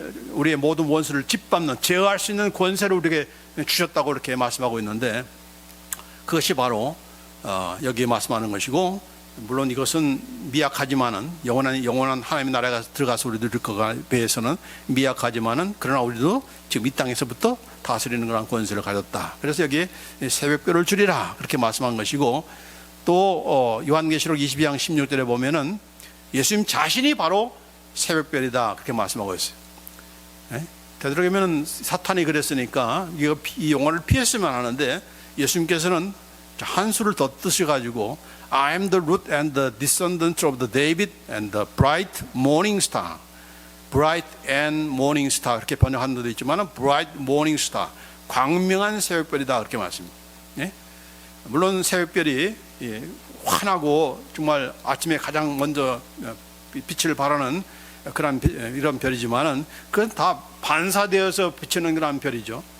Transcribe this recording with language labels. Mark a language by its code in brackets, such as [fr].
[ko] 우리의 모든 원수를 짓밟는, 제어할 수 있는 권세를 우리에게 주셨다고 이렇게 말씀하고 있는데, 그것이 바로 여기에 말씀하는 것이고, 물론 이것은 미약하지만은 영원한 하나님의 나라가 들어가서 우리들 거에 비해서는 미약하지만은, 그러나 우리도 지금 이 땅에서부터 다스리는 그런 권세를 가졌다. 그래서 여기에 새벽별을 주리라 그렇게 말씀한 것이고, 또 요한계시록 22장 16절에 보면은 예수님 자신이 바로 새벽별이다 그렇게 말씀하고 있어요. 되도록이면 사탄이 그랬으니까 이 용어를 피했으면 하는데, 예수님께서는 한 수를 더 뜨셔가지고 [en] I am the root and the descendant of the David and the bright morning star. bright and morning star [ko] 그렇게 번역하는 데도 있지만 [en] bright morning star, [ko] 광명한 새벽별이다 그렇게 말씀합니다. 물론 새벽별이 환하고 정말 아침에 가장 먼저 빛을 발하는 이런 별이지만은 그건 다 반사되어서 비치는 그런 별이죠.